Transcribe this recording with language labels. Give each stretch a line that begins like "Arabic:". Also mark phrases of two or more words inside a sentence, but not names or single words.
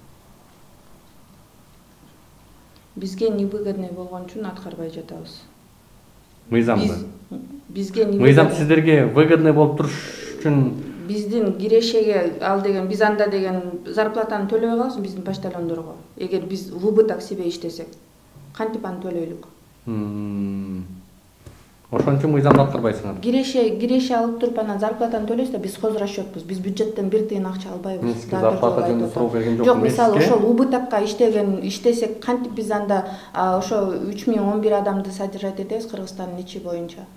Kyrgyz: Бизге невыгодный болгон үчүн аткарбай жатабыз. Мыйзамды. Бизге Мыйзам сиздерге выгодный болуп туруш үчүн биздин кирешеге ал деген биз анда деген зарплатаны төлөбөй калабыз биздин почтальондорго. Эгер биз
Russian: в убыток себе
Kyrgyz: иштесек, кантип аны төлөйлүк? Ошон үчүн мыйзамды аткарбайсыңар. Киреше алып туруп анан зарплатаны төлөйбүз да, биз хозрасчетпуз. Биз бюджеттен бир тыйын акча албайбыз. Сизге зарплата жөнүндө суроо берген жокмун. Жок, мисалы ошол убытокко иштесек, кантип биз анда ошо 3011 адамды содержать этебиз Кыргызстандын ичи боюнча.